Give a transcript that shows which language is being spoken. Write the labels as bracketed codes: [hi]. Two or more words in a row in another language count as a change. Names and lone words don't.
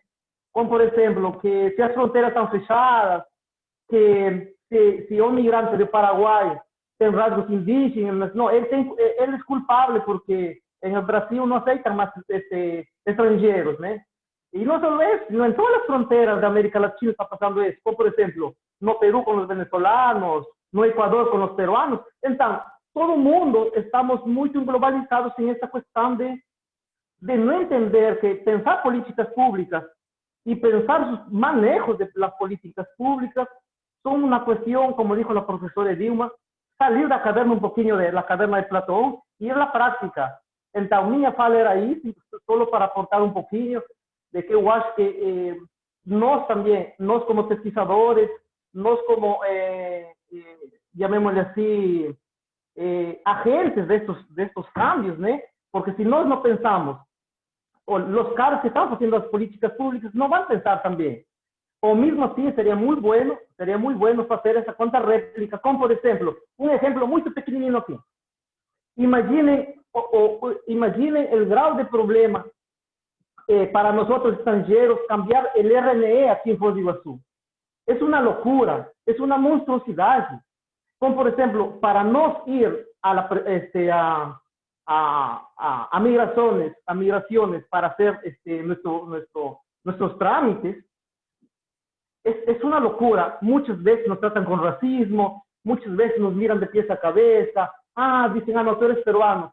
[pt] Como, por exemplo, que se as fronteiras estão fechadas, que se o migrante do Paraguai tem rasgos indígenas, não, ele é culpável porque no Brasil não aceitam mais estrangeiros, né? E não só isso, em todas as fronteiras da América Latina está passando isso, como, por exemplo, no Peru com os venezuelanos, no Equador com os peruanos. Então, todo mundo estamos muito globalizados em essa questão de não entender que pensar políticas públicas [es] y pensar sus manejos de las políticas públicas son una cuestión, como dijo la profesora Edilma, salir de la caverna un poquito de la caverna de Platón y ir a la práctica. Entonces, [pt] minha fala era isso, [es] solo para aportar un [pt] poquinho de que eu acho que nós também, nós como pesquisadores, nós como, llamémosle assim, agentes destes cambios, né? Porque se nós não pensamos, os caras que estão fazendo as políticas públicas não vão pensar também. Ou mesmo assim, seria muito bueno fazer essa conta réplica, como, por exemplo, um exemplo muito pequenininho aqui. Imaginem o grau de problema para nós estrangeiros cambiar o RNE aqui em Foz do Iguaçu. É uma loucura, é uma monstruosidade. Como, por exemplo, para nós [es] ir a migraciones para hacer nuestros trámites, es una locura. Muchas veces nos tratan con racismo, muchas veces nos miran de pies a cabeza, dicen, no, tú eres peruano.